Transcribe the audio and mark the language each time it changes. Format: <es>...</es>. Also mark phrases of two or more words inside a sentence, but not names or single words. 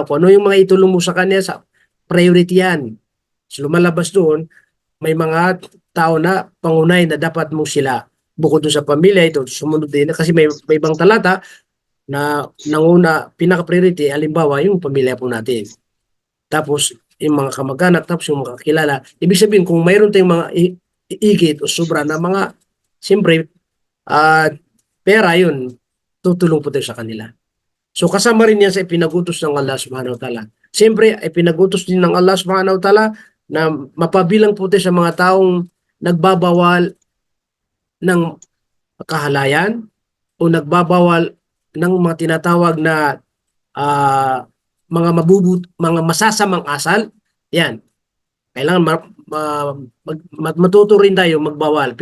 <tl>Kung ano yung mga itulong mo sa kanya, sa priority yan. So lumalabas doon, may mga tao na pangunay na dapat mo sila bukod doon sa pamilya, ito sumunod din kasi may ibang talata na nanguna, pinaka-priority, halimbawa yung pamilya po natin. Tapos yung mga kamag-anak, tapos yung mga kakilala. Ibig sabihin, kung mayroon tayong mga igit o sobra na mga, siyempre, pera yun, tutulong po tayo sa kanila. So kasama rin yan sa ipinagutos ng</tl> <ar>الله سبحانه وتعالى.</ar> <tl>Siyempre, ipinagutos din ng</tl> <ar>الله سبحانه وتعالى</ar> <tl>na mapabilang po tayo sa mga taong nagbabawal ng kahalayan o nagbabawal ng mga tinatawag na mga masasamang asal. Yan. Kailangan matuto rin tayo magbawal.</tl>